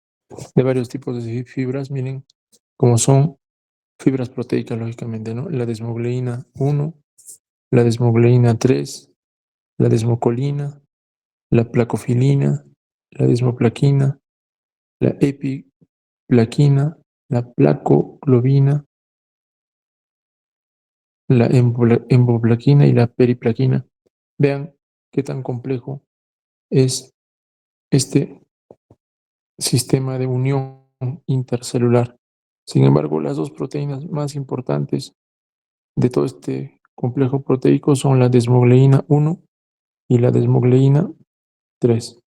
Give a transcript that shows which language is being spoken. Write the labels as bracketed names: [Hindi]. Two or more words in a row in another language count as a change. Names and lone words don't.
[Spanish] de varios tipos de fibras, miren, como son fibras proteicas, lógicamente, ¿no? La desmogleína 1, la desmogleína 3, la desmocolina, la placofilina, la desmoplaquina, la epiplaquina, la placoglobina, la emboplaquina y la periplaquina. Vean qué tan complejo es este sistema de unión intercelular. Sin embargo, las dos proteínas más importantes de todo este complejo proteico son la desmogleína 1 y la desmogleína 3.